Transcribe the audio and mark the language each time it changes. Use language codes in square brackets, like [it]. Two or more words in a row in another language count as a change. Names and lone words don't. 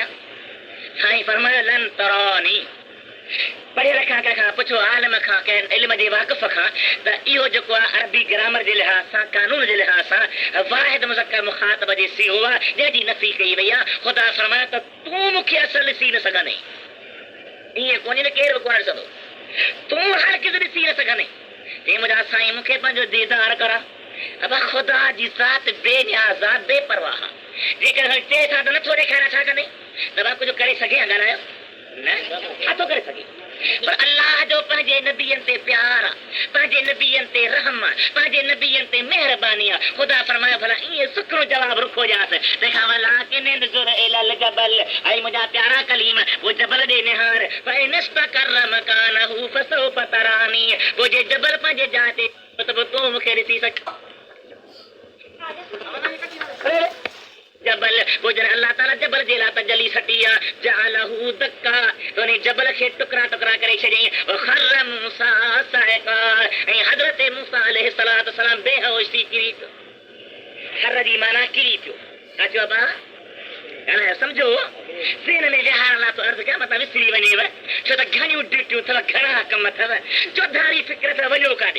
[sd] साईं फरमायो [ar] لن تراني, [sd] पढ़ियल खां पुछो आलम खां कंहिं इल्म जे वाक़िफ़ खां त इहो जेको आहे अरबी ग्रामर जे लिहाज़ सां कानून जे लिहाज़ सां वाहिद मुज़क्कर मुख़ातब जे सिहो आहे जंहिंजी नफ़ी कई वई आहे। ख़ुदा फरमायो त तूं मूंखे असुल ॾिसी न सघंदे, ईअं कोन्हे न केरु कोन ॾिसंदो, तूं हर किस ॾिसी न सघंदे, ये मुझा साईं मूंखे पंहिंजो दीदार करा। अब खुदा जी ज़ात बेनियाज़ बेपरवाह जेकर चे सां त नथो ॾेखारियां छा कंदे त कुझु करे सघे ॻाल्हायो न छा थो करे सघे पर अल्लाह जो पंहिंजे नबियनि ते प्यार आहे पंहिंजे नबियनि ते रहम आहे पंहिंजे नबियनि ते मेहरबानी आहे। ख़ुदा फरमायो भला ईअं सुखो जवाब रुखो ॼास तंहिंखां [ar] ولكن انظر إلى الجبل [sd] ऐं मुंहिंजा प्यारा कलीम वो जबल ॾे निहार [ar] فإن استقر مكانه فسوف تراني [sd] वो जे जबल पंहिंजे जाइ ते त तूं मूंखे ॾिसी सघ जबल वो जन अल्लाह ताला जबल जे लाइ तजली सटिया [ar] جعله دكا [sd] तो ने जबल खे टुकड़ा टुकड़ा करे छॾियईं [ar] وخر موسى صعقا [sd] ऐं हज़रत मूसा [ar] عليه الصلاة والسلام [sd] बेहोश थी किरी पियो। खर्र जी माना किरी पियो छा चयो बा अलाए सम्झो ज़हन में विहारण लाइ तो अर्ज़ु कयां मतां विसरी वञेव छो त घणियूं ड्यूटियूं अथव घणा कम अथव चौधारी फिक्र त वञो काॾे।